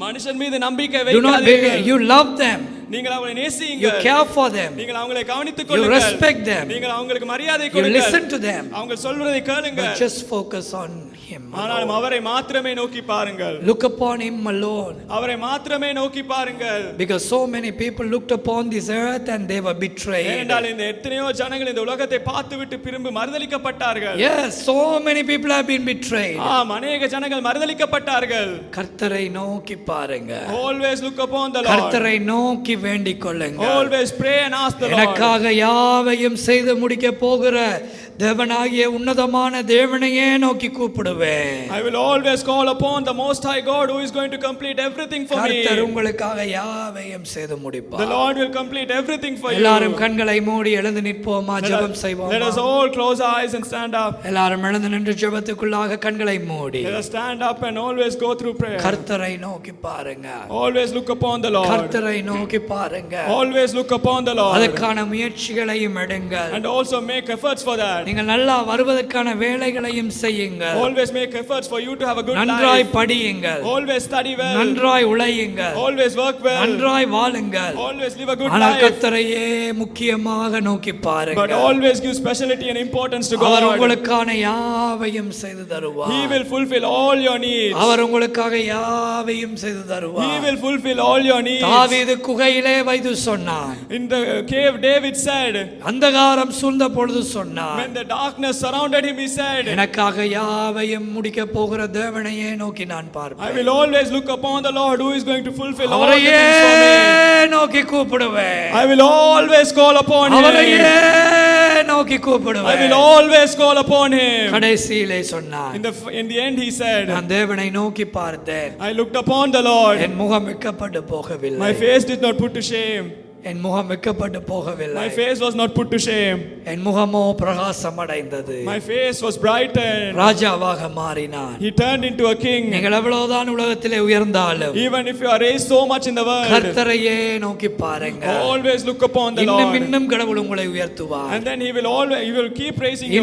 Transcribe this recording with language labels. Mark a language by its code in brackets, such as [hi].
[ta] மனுஷன் மீது நம்பிக்கை [en] Do not believe. [ta] வைக்காதீர்கள். [en] You love them. [ta] நீங்கள் அவங்களை [en] You [ta] நேசியுங்கள். [en] care for them. [ta] நீங்கள் அவங்களை கவனித்துக் [en] You [ta] கொள்ளுங்கள். [en] respect them. [ta] நீங்கள் அவங்களுக்கு மரியாதை [en] You [ta] கொடுங்கள். [en] listen to them. [ta] அவங்க சொல்வதை கேளுங்கள். [en] But just focus on him. [ta] ஆனாலும் அவரை மாத்திரமே நோக்கி பாருங்கள். [en] Look upon him alone. [ta] அவரை மாத்திரமே நோக்கி பாருங்கள். [en] Because so many people looked upon this earth and they were betrayed. [ta] ஏனென்றால் இந்த எத்தனையோ ஜனங்கள் இந்த உலகத்தை பார்த்துவிட்டு திரும்பி மறுதலிக்கப்பட்டார்கள். [en] Yes, so many people have been betrayed. [ta] அநேக ஜனங்கள் மறுதலிக்கப்பட்டார்கள். கர்த்தரை நோக்கி பாருங்க. [en] Always look upon the Lord. [ta] கர்த்தரை நோக்கி வேண்டிக் கொள்ளுங்க. [en] Always pray and ask the Lord. [ta] எனக்காக யாவையும் செய்து முடிக்க போகிற தேவனாகிய உன்னதமான தேவனையே நோக்கி கூப்பிடுவேன். [en] I will always call upon the most high God who is going to complete everything for me. [ta] கர்த்தர் உங்களுக்காக யாவையும் செய்து முடிப்பார். [en] The Lord will complete everything for you. [ta] எல்லாரும் கண்களை மூடி எழுந்து நிற்போமா, ஜெபம் செய்வோமா? [en] Let us all close our eyes and stand up. [ta] எல்லாரும் எழுந்து நின்று ஜெபத்துக்குள்ளாக கண்களை மூடி [en] Let us stand up and always go through prayer. [ta] கர்த்தரை நோக்கி பாருங்க. [en] Always look upon the Lord. [ta] கர்த்தரை நோக்கி பாருங்க. [en] Always look upon the Lord. [ta] அதற்கான முயற்சிகளையும் எடுங்கள். [en] And also make efforts for that. [ta] நீங்கள் நல்லா வருவதற்கான வேலைகளையும் செய்யுங்கள். [en] Always make efforts for you to have a good [ta] நன்றாய் [en] life. [ta] படியுங்கள். [en] Always study well. [ta] நன்றாய் உழையுங்கள். [en] Always work well. [ta] நன்றாய் வாழுங்கள். [en] Always live a good [ta] ஆனால் [en] life. [ta] கர்த்தரையே முக்கியமாக நோக்கி [en] But [ta] பாருங்கள். [en] always give speciality and importance to [ta] our [en] God. [ta] உங்களுக்கான யாவையும் செய்து தருவார். [en] He will fulfill all your needs. [ta] அவர் உங்களுக்காக யாவையும் செய்து [en] He [ta] தருவார். [en] will fulfill all your needs. [ta] தாவீது குகையிலே வைத்து சொன்னான். [en] In the cave, David said, [ta] அந்தகாரம் சூழ்ந்த பொழுது சொன்னான், [en] when the darkness surrounded him, he said, [ta] எனக்காக யாவையும் முடிக்க போகிற தேவனையே நோக்கி நான் [en] I [ta] பார்ப்பேன். [en] will always look upon the Lord who is going to fulfill all the [ta] அவரையே [en] things for me. [ta] நோக்கி கூப்பிடுவேன். [en] I will always call upon him. [ta] அவரையே நோக்கி [en] I [ta] கூப்பிடுவேன். [en] will always call upon him. [ta] கடைசியிலே சொன்னான், [en] In the end, he said, [ta] நான் தேவனை நோக்கி பார்த்தேன், [en] I looked upon the Lord. [ta] என் முகம் வெட்கப்பட்டு போகவில்லை. [en] My face did not put to shame. [ta] என் முகம் வெட்கப்பட்டு போகவில்லை. [en] My face was not put to shame. [ta] என் முகமோ பிரகாசம் அடைந்தது. [en] My face was brightened. [ta] ராஜாவாக மாறினான். [en] He turned into a king. [ta] நீங்கள் எவ்வளவுதான் உலகத்திலே உயர்ந்தாலும் [en] Even if you are raised so much in the world, [ta] கர்த்தரையே நோக்கி பாருங்க. [en] always look upon the [ta] இன்னும் [en] Lord. [ta] இன்னும் கடவுள் உங்களை உயர்த்துவார். [en] And then he will keep raising you